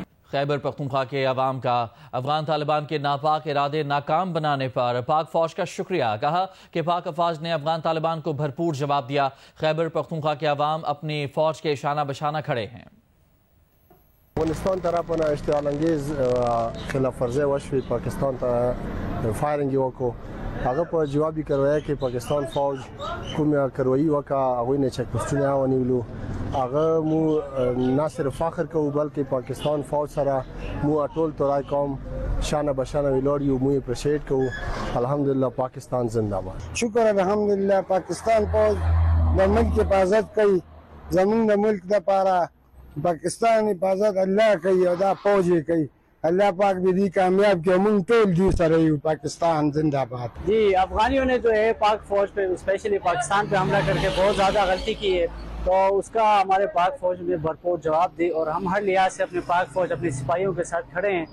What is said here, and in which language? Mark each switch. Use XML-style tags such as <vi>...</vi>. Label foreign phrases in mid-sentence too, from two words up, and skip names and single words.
<ur>خیبر پختونخوا کے عوام کا افغان طالبان کے ناپاک ارادے ناکام بنانے پر پاک فوج کا شکریہ، کہا کہ پاک افواج نے افغان طالبان کو بھرپور جواب دیا۔ خیبر پختونخوا کے عوام اپنی فوج کے شانہ بشانہ کھڑے ہیں۔</ur> <ps>افغانستان طرفونه اشتعال انگیز خلاف ورزی وشوی، پاکستان ته فایرنګ وکړو، هغه په جوابي کاروایی کې پاکستان فوج کومه کاروایی وکړه، هغوی نه چک پوسټونه ونیولو، هغه مو نه صرف فخر کوو بلکې پاکستان فوج سره مو ټول تورای قوم شانه بشانه ویلوړ یو، مو اپریشیټ کوو۔</ps> <ur>الحمدلله پاکستان زنده باد۔</ur> <ps>شکر الحمدلله پاکستان فوج د ملک حفاظت کوي، زمونږ د ملک دپاره پاکستان حفاظت الله کوي او دا فوج یې کوي،</ps> <ur>اللہ پاک بھی کامیاب کیا، منگ ٹول دی سر پاکستان زندہ باد۔ جی افغانیوں نے جو ہے پاک فوج پہ اسپیشلی پاکستان پہ حملہ کر کے بہت زیادہ غلطی کی ہے، تو اس کا ہمارے پاک فوج نے بھرپور جواب دی اور ہم ہر لحاظ سے اپنے پاک فوج اپنے سپاہیوں کے ساتھ کھڑے ہیں۔</ur>